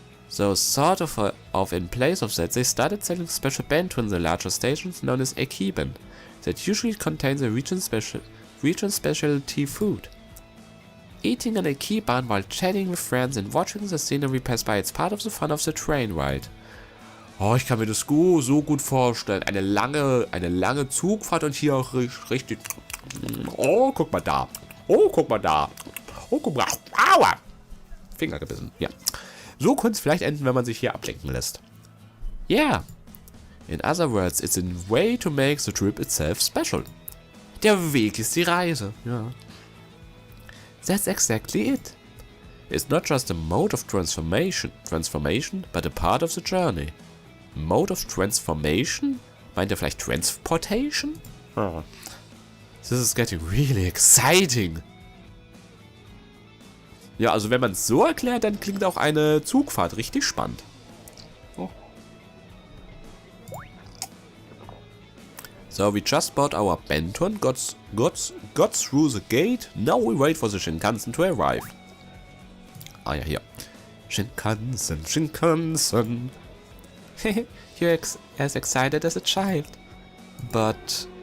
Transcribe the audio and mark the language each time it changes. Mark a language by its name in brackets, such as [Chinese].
[English] So sort of in place of that, they started selling special bento in the larger stations known as Ekiben, that usually contain the region specialty food. Eating an Ekiban while chatting with friends and watching the scenery pass by, it's part of the fun of the train ride. [German] Oh, ich kann mir das so gut vorstellen. Eine lange Zugfahrt und hier auch richtig... Oh, guck mal da. Oh, guck mal da. Oh, guck mal. Aua. Finger gebissen. Ja. So könnte es vielleicht enden, wenn man sich hier ablenken lässt. [English] Yeah. In other words, it's a way to make the trip itself special. [German] Der Weg ist die Reise. Ja. [English] That's exactly it. It's not just a mode of transformation, but a part of the journey. Mode of transformation? [German] Meint er vielleicht transportation? Oh. [English] This is getting really exciting. [German] Ja, also wenn man es so erklärt, dann klingt auch eine Zugfahrt richtig spannend. Oh. [English] So, we just bought our bento and got through the gate. Now we wait for the Shinkansen to arrive. [German] Ah ja, hier. [English] Shinkansen. You're as excited as a child. But...